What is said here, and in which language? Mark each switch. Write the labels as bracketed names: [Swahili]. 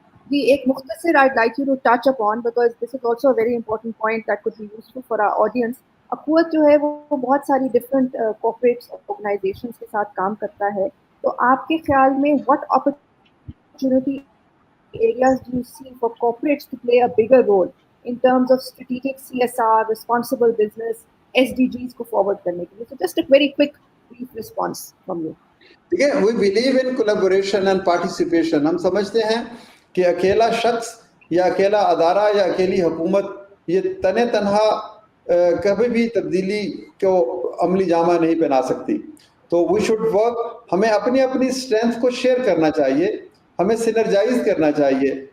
[Urdu] جی ایک مختصر [English] I'd like you to touch upon because this is also a very important point that could be useful for our audience. [Urdu] اخوت جو ہے وہ بہت ساری ڈفرینٹ corporates organizations کے ساتھ کام کرتا ہے. تو آپ کے خیال میں [English] what opportunity areas do you see for corporates to play a bigger role in terms of strategic CSR, responsible business, SDGs [Urdu] کو forward کرنے کے لیے? [English] So just a very quick brief response from you. [Urdu] ٹھیک ہے. [English] We believe in collaboration and participation. [Urdu] ہم سمجھتے ہیں کہ اکیلا شخص یا اکیلا ادارہ یا اکیلی حکومت یہ تنہا کبھی بھی تبدیلی کو عملی جامہ نہیں پہنا سکتی. تو [English] We should work. [Urdu] ہمیں اپنی اسٹرینتھ کو شیئر کرنا چاہیے, ہمیں سینرجائز کرنا چاہیے.